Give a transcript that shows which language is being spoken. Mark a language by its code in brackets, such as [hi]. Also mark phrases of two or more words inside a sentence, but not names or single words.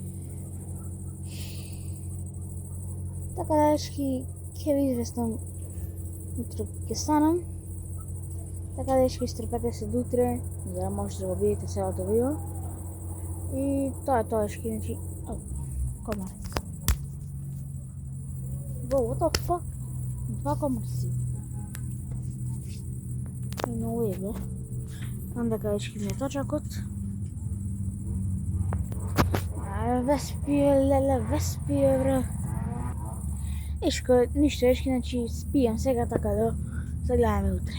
[mk] Така да ешки... Ќе ви известам утре ќе станам. Така да ешки стрпете се до утре, за да можете да го видите целото видео. И тоа е тоа ешки, значи... Комарец. [en] What the fuck? 2 комарци. [mk] много е, бе. Онда дечки ми е точакот. Веспие, леле, веспие, бре. Ништо, дечки, значи спијам сега, така да се гледаме утре.